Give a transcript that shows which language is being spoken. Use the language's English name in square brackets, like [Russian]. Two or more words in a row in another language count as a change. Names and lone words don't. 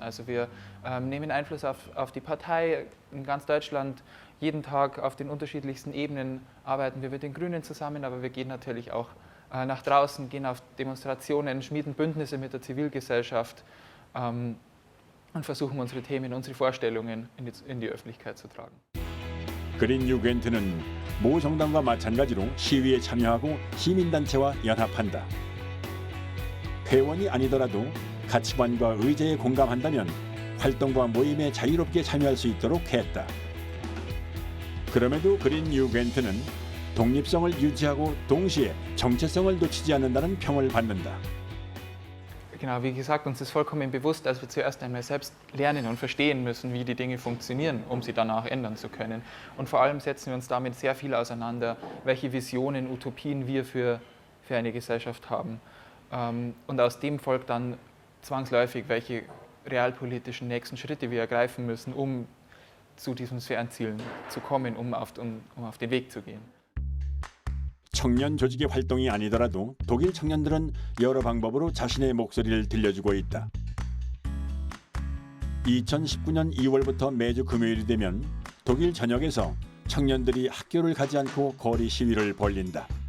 [German] Also wir nehmen Einfluss auf die Partei in ganz Deutschland. Jeden Tag auf den unterschiedlichsten Ebenen arbeiten wir mit den Grünen zusammen, aber wir gehen natürlich auch nach draußen, gehen auf Demonstrationen, schmieden Bündnisse mit der Zivilgesellschaft und versuchen unsere Themen, unsere Vorstellungen in die Öffentlichkeit zu tragen. [Korean] 그린 유겐트는 모 정당과 마찬가지로 시위에 참여하고 시민단체와 연합한다. 회원이 아니더라도 가치관과 의제에 공감한다면 활동과 모임에 자유롭게 참여할 수 있도록 했다. 그럼에도 그린 유겐트는 독립성을 유지하고 동시에 정체성을 놓치지 않는다는 평을 받는다. [German] Genau, wie gesagt, uns ist vollkommen bewusst, dass wir zuerst einmal selbst lernen und verstehen müssen, wie die Dinge funktionieren, um sie danach ändern zu können. Und vor allem setzen wir uns damit sehr viel auseinander, welche Visionen, Utopien wir für eine Gesellschaft haben. Und aus dem folgt dann zwangsläufig, welche realpolitischen nächsten Schritte wir ergreifen müssen, um zu diesen Fernzielen zu kommen, um auf den Weg zu gehen. [Korean] 청년 조직의 활동이 아니더라도 독일 청년들은 여러 방법으로 자신의 목소리를 들려주고 있다. 2019년 2월부터 매주 금요일이 되면 독일 전역에서 청년들이 학교를 가지 않고 거리 시위를 벌린다.